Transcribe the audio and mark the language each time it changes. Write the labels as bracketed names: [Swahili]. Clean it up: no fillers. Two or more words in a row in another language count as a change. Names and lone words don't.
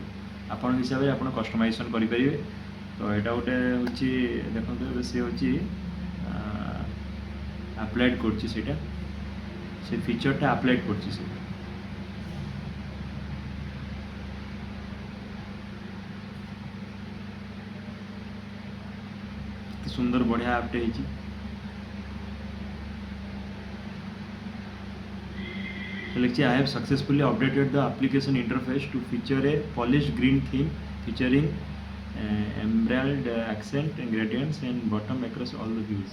[Odia] ଆପଣଙ୍କ ହିସାବରେ ଆପଣ କଷ୍ଟମାଇଜେସନ୍ କରିପାରିବେ। ତ ଏଇଟା ଗୋଟେ ହେଉଛି, ଦେଖନ୍ତୁ ଏବେ ସେ ହେଉଛି ଆପ୍ଲାଏଡ୍ କରୁଛି, ସେଇଟା ସେ ଫିଚର୍ଟା ଆପ୍ଲାଏଡ୍ କରୁଛି ସେ। ସୁନ୍ଦର ବଢ଼ିଆ ଆପ୍ଟେ ହେଇଛି। ଲେଖିଛି [English] I have successfully updated the application interface to feature a polished green theme featuring emerald accent and gradients and bottom across all the views.